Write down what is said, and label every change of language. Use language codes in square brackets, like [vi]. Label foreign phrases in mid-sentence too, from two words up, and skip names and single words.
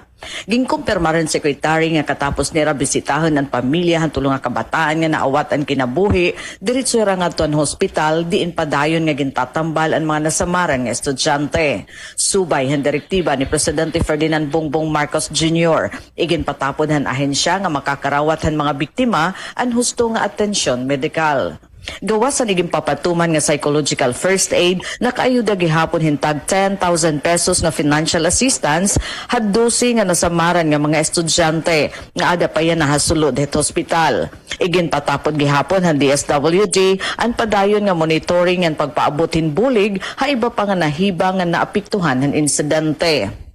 [war] Gingkumpirma rin sekretary nga katapos nira bisitahan ang pamilya han tulong nga kabataan nga naawat ang kinabuhi diretso ra ngadto ang hospital diin padayon nga gintatambal ang mga nasamaran nga estudyante. Subay han direktiba ni Presidente Ferdinand Bongbong Marcos Jr. igin patapon han ahensya nga makakarawat han mga biktima ang husto nga atensyon medikal. Gawa sa naging papatuman nga [en] psychological first aid, [war] nakaayuda gihapon hintag 10,000 pesos na [en] financial assistance [war] had 12 nga nasamaran nga mga estudyante nga ada pa yan nahasulod het hospital. Igin patapod gihapon han DSWD ang padayon nga monitoring ang pagpaabotin bulig ha iba pa nga nahiba nga naapektuhan han insidente.